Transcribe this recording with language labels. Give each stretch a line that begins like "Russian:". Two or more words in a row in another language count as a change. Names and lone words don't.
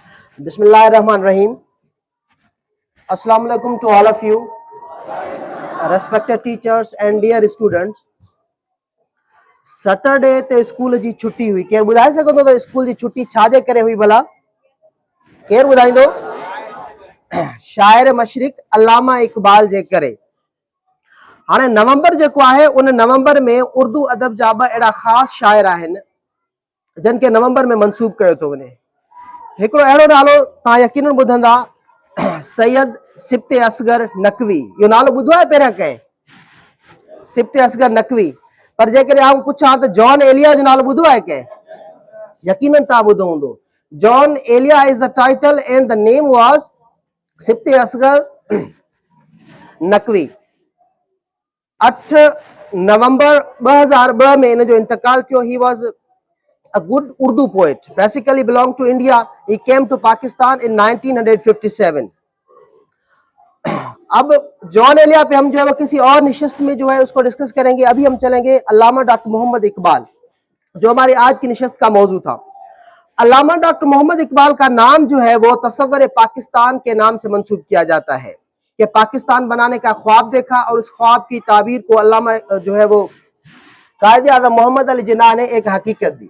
English: Bismillahirrahmanirrahim.
Arabic: السلام عليكم
English: to all of you, respected teachers and dear students.
Sindhi: सैटरडे ते स्कूल जी छुट्टी हुई। केर ॿुधाए सघंदो त स्कूल जी छुट्टी छाजे करे हुई भला? केर ॿुधाईंदो? शाइर मशरिक अल्लामा इकबाल जे करे। हाणे नवंबर जेको आहे उन नवंबर में उर्दू अदब जा ॿ अहिड़ा ख़ासि शाइर आहिनि जिन खे नवंबर में मंसूब कयो थो वञे। हिकिड़ो अहिड़ो नालो तव्हां यकीनन ॿुधंदा, सैयद सिब्ते असगर नकवी। इहो नालो ॿुधो आहे पहिरियां कंहिं? सिब्ते असगर नकवी। पर जेकॾहिं आउं पुछां त जॉन एलिया जो नालो ॿुधो आहे कंहिं? यकीनन तव्हां ॿुधो हूंदो।
English: जॉन एलिया is the title and the name was सिब्ते असगर नकवी।
Sindhi: 8 नवंबर 2002 में इन जो इंतकाल थियो।
English: He was a good Urdu poet, basically belonged to India. He came to Pakistan in 1957.
Urdu: اب جون ایلیا پہ ہم جو ہے وہ کسی اور نشست میں جو ہے اس کو ڈسکس کریں گے. ابھی ہم چلیں گے علامہ ڈاکٹر محمد اقبال، جو ہماری آج کی نشست کا موضوع تھا. علامہ ڈاکٹر محمد اقبال کا نام جو ہے وہ تصور پاکستان کے نام سے منسوب کیا جاتا ہے کہ پاکستان بنانے کا خواب دیکھا اور اس خواب کی تعبیر کو علامہ جو ہے وہ قائد اعظم محمد علی جناح نے ایک حقیقت دی.